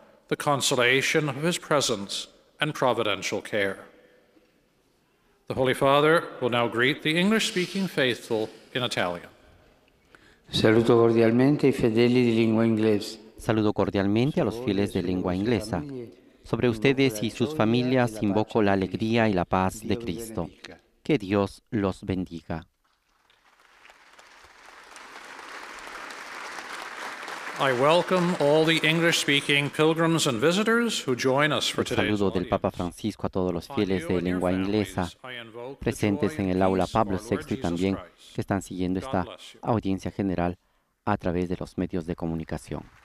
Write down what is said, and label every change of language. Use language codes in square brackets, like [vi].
[en] The consolation of his presence and providential care. The Holy Father will now greet the English-speaking faithful in Italian. [it] Saluto cordialmente i fedeli di lingua inglese. [es] Saludo cordialmente a los fieles de lengua inglesa. Sobre ustedes y sus familias invoco la alegría y la paz de Cristo. Que Dios los bendiga. [en] I welcome all the English-speaking pilgrims and visitors who join us for [es] El [en] today's [es] saludo del Papa [en] audience. [es] Francisco a todos los fieles de lengua inglesa presentes en el aula Pablo VI y también que están siguiendo esta audiencia general a través de los medios de comunicación.